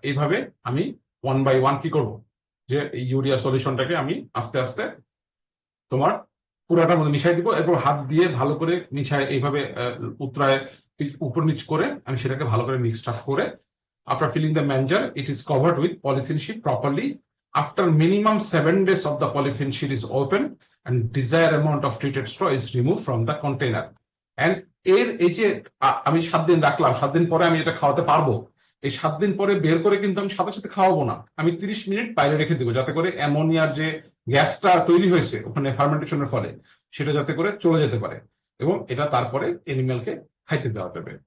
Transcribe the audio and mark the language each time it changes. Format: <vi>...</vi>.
<bn>এইভাবে আমি 1 by 1 কি করব? যে ইউরিয়া সলিউশনটাকে আমি আস্তে আস্তে তোমার পুরাটার মধ্যে মিশাই দিব, এরপর হাত দিয়ে ভালো করে মিশাই এইভাবে উতরায় উপর নিচ করে আমি সেটাকে ভালো করে মিক্সড আপ করে,</bn> <en>After filling the manger it is covered with polythene sheet properly, after minimum 7 days of the polythene sheet is open and desired amount of treated straw is removed from the container.</en> <bn>And এই যে আমি 7 দিন রাখলাম, 7 দিন পরে আমি এটা খাওয়াতে পারবো, এই 7 দিন পরে বের করে কিন্তু আমি সাথে সাথে খাওয়াবো না, আমি 30 মিনিট বাইরে রেখে দেবো, যাতে করে অ্যামোনিয়ার যে গ্যাসটা তৈরি হয়েছে ওখানে ফার্মেন্টেশনের ফলে সেটা যাতে করে চলে যেতে পারে, এবং এটা তারপরে এনিম্যালকে খাইতে দেওয়া যাবে।</bn>